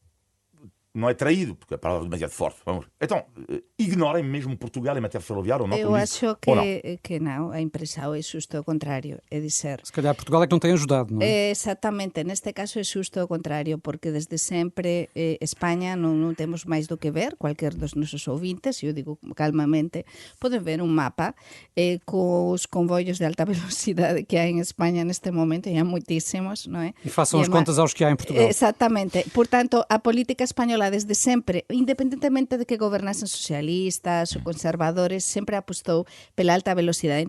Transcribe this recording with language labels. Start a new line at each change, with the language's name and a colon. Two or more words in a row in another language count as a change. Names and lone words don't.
Portuguese: Não é traído, porque a palavra é demasiado forte. Vamos. Então, ignorem mesmo Portugal em matéria ferroviária ou não? Eu acho que não, a impressão é justo o contrário, é dizer... Se calhar Portugal é que não tem ajudado, não é?
Galician: Exatamente, neste caso é justo o contrário, porque desde sempre Espanha non temos máis do que ver, cualquier dos nosos ouvintes, eu digo calmamente, poden ver un mapa cos convoios de alta velocidade que hai en España neste momento, e há moitísimos, non é?
Portuguese: E façam as contas aos que há em Portugal.
Galician: Exactamente, portanto, a política española desde sempre, independentemente de que gobernasen socialistas ou conservadores, sempre apostou pela alta velocidade.